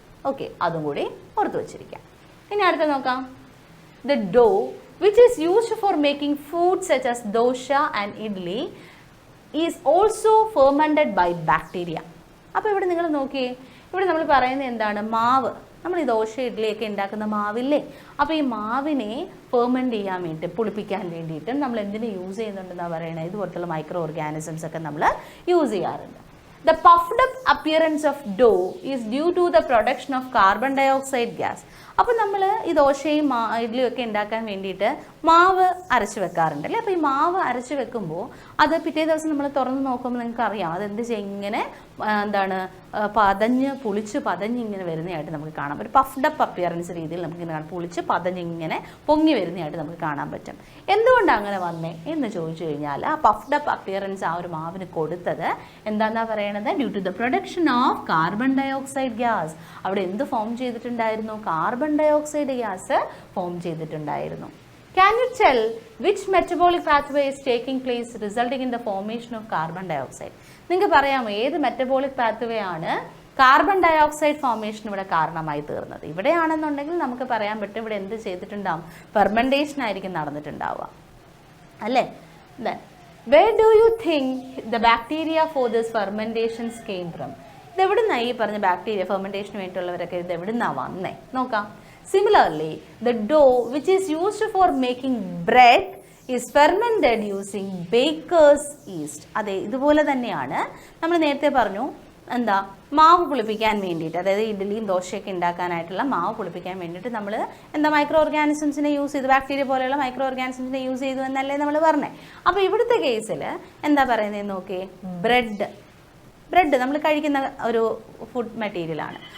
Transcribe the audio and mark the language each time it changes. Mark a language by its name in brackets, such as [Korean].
[Malayalam] Okay, അതും കൂടി ഓർത്ത് വെച്ചിരിക്കാം. ഇനി അടുത്ത നോക്കാം. [English] The dough which is used for making food such as dosa and idli is also fermented by bacteria. [Malayalam] അപ്പോൾ ഇവിടെ നിങ്ങൾ നോക്കിയേ, ഇവിടെ നമ്മൾ പറയുന്നത് എന്താണ്, മാവ്, നമ്മൾ ഈ ദോശ ഇഡ്ഡലിയൊക്കെ ഉണ്ടാക്കുന്ന മാവില്ലേ, അപ്പോൾ ഈ മാവിനെ ഫെർമെൻറ്റ് ചെയ്യാൻ വേണ്ടി, പുളിപ്പിക്കാൻ വേണ്ടിയിട്ട് നമ്മൾ എന്തിനു യൂസ് ചെയ്യുന്നുണ്ടെന്നാണ് പറയണത്, ഇതുപോലത്തുള്ള മൈക്രോ ഓർഗാനിസംസ് ഒക്കെ നമ്മൾ യൂസ് ചെയ്യാറുണ്ട്. [English] The puffed up appearance of dough is due to the production of carbon dioxide gas. [Malayalam] അപ്പോൾ നമ്മൾ ഈ ദോശയും ഇഡ്ഡലിയും ഒക്കെ ഉണ്ടാക്കാൻ വേണ്ടിയിട്ട് മാവ് അരച്ച് വെക്കാറുണ്ട് അല്ലേ. അപ്പോൾ ഈ മാവ് അരച്ച് വെക്കുമ്പോൾ അത് പിറ്റേ ദിവസം നമ്മൾ തുറന്ന് നോക്കുമ്പോൾ നിങ്ങൾക്ക് അറിയാം അതെന്ത് ചെയ്യും, ഇങ്ങനെ എന്താണ് പുളിച്ച് പതഞ്ഞ് ഇങ്ങനെ വരുന്നതായിട്ട് നമുക്ക് കാണാം. ഒരു പഫ്ഡ് അപ്പ് അപ്പിയറൻസ് രീതിയിൽ നമുക്കിങ്ങനെ കാണാം, പുളിച്ച് പതഞ്ഞിങ്ങനെ പൊങ്ങി വരുന്നതായിട്ട് നമുക്ക് കാണാൻ പറ്റും. എന്തുകൊണ്ടാണ് അങ്ങനെ വന്നേ എന്ന് ചോദിച്ചു കഴിഞ്ഞാൽ, ആ പഫ്ഡ് അപ്പ് അപ്പിയറൻസ് ആ ഒരു മാവിന് കൊടുത്തത് എന്താണെന്നാ പറയണത്, [English] Due to the production of carbon dioxide gas. [Malayalam] അവിടെ എന്ത് ഫോം ചെയ്തിട്ടുണ്ടായിരുന്നു, കാർബൺ ഡയോക്സൈഡ് ഗ്യാസ് ഫോം ചെയ്തിട്ടുണ്ടായിരുന്നു. [English] Can you tell which metabolic pathway is taking place resulting in the formation of carbon dioxide? [Malayalam] നിങ്ങൾക്ക് പറയാമോ ഏത് മെറ്റബോളിക് പാത്വേ ആണ് carbon dioxide formation ഇവിടെ കാരണമായി തീർന്നത്? ഇവിടെയാണെന്നുണ്ടെങ്കിൽ നമുക്ക് പറയാൻ പറ്റും ഇവിടെ എന്ത് ചെയ്തിട്ടുണ്ടാവും, ഫെർമെൻറ്റേഷൻ ആയിരിക്കും നടന്നിട്ടുണ്ടാവുക അല്ലേ. [English] Where do you think the bacteria for this fermentations came from? [Malayalam] ഇത് എവിടുന്നാണ് ഈ പറഞ്ഞ ബാക്ടീരിയ ഫെർമെൻറ്റേഷന് വേണ്ടിയിട്ടുള്ളവരൊക്കെ ഇത് എവിടുന്നാണ് വന്നേ നോക്കാം. [English] Similarly, the dough which is used for making bread is fermented using Pyq'S yeast. [Malayalam] അതെ, ഇതുപോലെ തന്നെയാണ് നമ്മൾ നേരത്തെ പറഞ്ഞു എന്താ, മാവ് പുളിപ്പിക്കാൻ വേണ്ടിയിട്ട്, അതായത് ഇഡ്ഡലിയും ദോശയൊക്കെ ഉണ്ടാക്കാനായിട്ടുള്ള മാവ് പുളിപ്പിക്കാൻ വേണ്ടിയിട്ട് നമ്മൾ എന്താ മൈക്രോ ഓർഗാനിസംസിനെ യൂസ് ചെയ്തു, ബാക്ടീരിയ പോലെയുള്ള മൈക്രോ ഓർഗാനിസംസിനെ യൂസ് ചെയ്തു എന്നല്ലേ നമ്മൾ പറഞ്ഞത്. അപ്പോൾ ഇവിടുത്തെ കേസിൽ എന്താ പറയുന്നത് നോക്കിയേ, ബ്രെഡ് നമ്മൾ കഴിക്കുന്ന ഒരു ഫുഡ് മെറ്റീരിയലാണ്.